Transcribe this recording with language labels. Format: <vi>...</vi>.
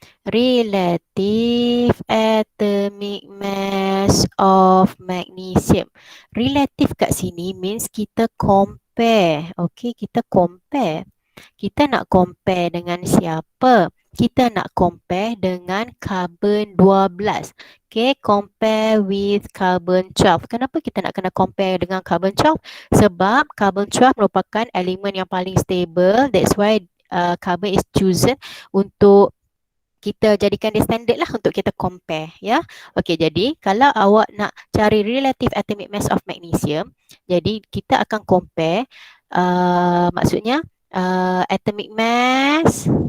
<en>Relative atomic mass of magnesium.</en> <ms>Relative kat sini means kita compare. Okay, kita compare. Kita nak compare dengan siapa? Kita nak compare dengan carbon 12.</ms> <en>Okay, compare with carbon 12.</en> <ms>Kenapa kita nak kena compare dengan carbon 12? Sebab carbon 12 merupakan elemen yang paling stable.</ms> <en>That's why carbon is chosen</en> <ms>untuk kita jadikan dia standard lah untuk kita compare ya. Okey, jadi kalau awak nak cari relative atomic mass of magnesium, jadi kita akan compare maksudnya atomic mass</ms>